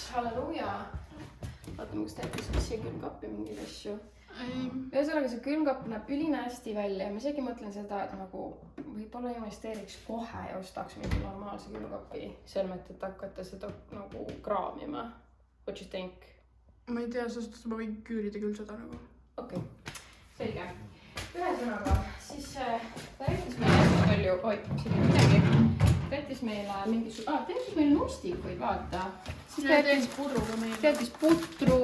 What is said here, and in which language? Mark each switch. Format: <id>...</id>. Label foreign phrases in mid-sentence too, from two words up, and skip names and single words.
<et>Halleluuja. Vaatame, kas ta jättis siia külmkappi mingeid asju. Ühesõnaga, see külmkapp näeb üline hästi välja ja ma isegi mõtlen seda, et nagu võib-olla investeeriks kohe ja ostaks mingi normaalse külmkapi selmet, et hakata seda nagu kraamima.</et> <en>What you think?</en> <et>Ma ei tea, sest ma võin küürida küll seda nagu. Okei, selge. Ühesõnaga, siis ta jättis meile hästi palju, siin on midagi, ta jättis meile meile nustikuid, vaata. Siis ta jättis pudruga meile. Ta jättis putru,</et>